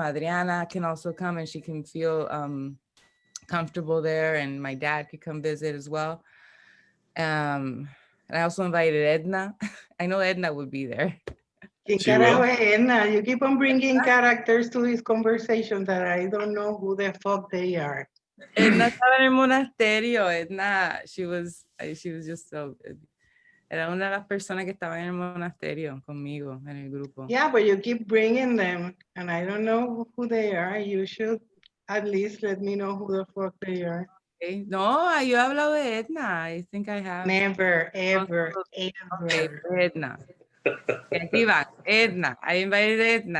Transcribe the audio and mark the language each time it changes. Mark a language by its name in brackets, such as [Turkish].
[English] Adriana can also come and she can feel comfortable there. And my dad could come visit as well. And I also invited Edna. I know Edna would be there. [Spanish] ¿Quién carajo es Edna? [English] You keep on bringing characters to this conversation that I don't know who the fuck they are. [Spanish] Edna estaba en el monasterio. Edna, [English] she was just so, [Spanish] era una de las personas que estaban en el monasterio conmigo, en el grupo. [English] Yeah, but you keep bringing them, and I don't know who they are. You should at least let me know who the fuck they are. [Spanish] Okay. No, yo he hablado de Edna. [English] I think I have. Never, ever, Okay, ever. Edna. [Spanish] Aquí va, [English] Edna. I invited Edna.